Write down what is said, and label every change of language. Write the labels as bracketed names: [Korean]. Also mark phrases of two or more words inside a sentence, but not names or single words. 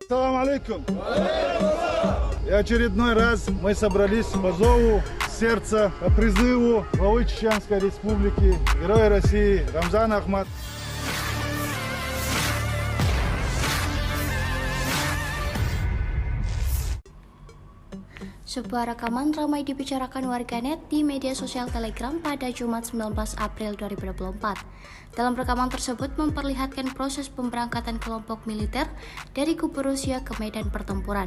[Arabic] السلام عليكم. [Russian] И очередной раз мы собрались по зову сердца, по призыву главы Чеченской Республики, Героя России Рамзана Ахматова. [Indonesian] Sebuah rekaman ramai dibicarakan warganet di media sosial Telegram pada Jumat 19 April 2024. Dalam rekaman tersebut memperlihatkan proses pemberangkatan kelompok militer dari kubu Rusia ke medan pertempuran.